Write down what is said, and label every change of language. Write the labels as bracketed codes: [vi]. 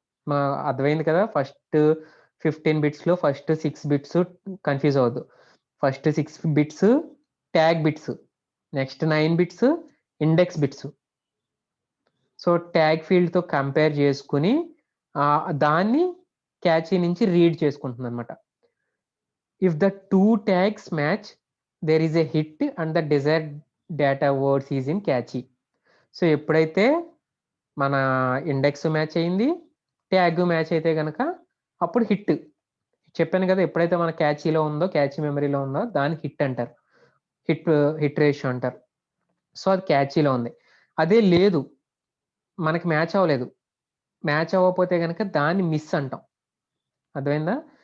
[te] మా అర్థమైంది కదా, ఫస్ట్ 15 బిట్స్లో ఫస్ట్ 6 బిట్స్ కన్ఫ్యూజ్ అవ్వద్దు. First 6 bits tag bits, next 9 bits index bits. So tag ఫీల్డ్తో compare చేసుకుని దాన్ని క్యాచీ నుంచి రీడ్ చేసుకుంటుంది అనమాట. [en] ఇఫ్ ద 2 tags match, there is a hit and the desired data words is in catchy. [te] So ఎప్పుడైతే మన index match అయింది, tag match అయితే కనుక అప్పుడు హిట్. చెప్పాను కదా, ఎప్పుడైతే మన క్యాచీలో ఉందో, క్యాచీ మెమరీలో ఉందో దాన్ని హిట్ అంటారు, హిట్ రేషియో అంటారు. సో అది క్యాచీలో ఉంది. అదే లేదు, మనకి మ్యాచ్ అవ్వలేదు, మ్యాచ్ అవ్వకపోతే కనుక దాన్ని మిస్ అంటాం. అర్థమైందా?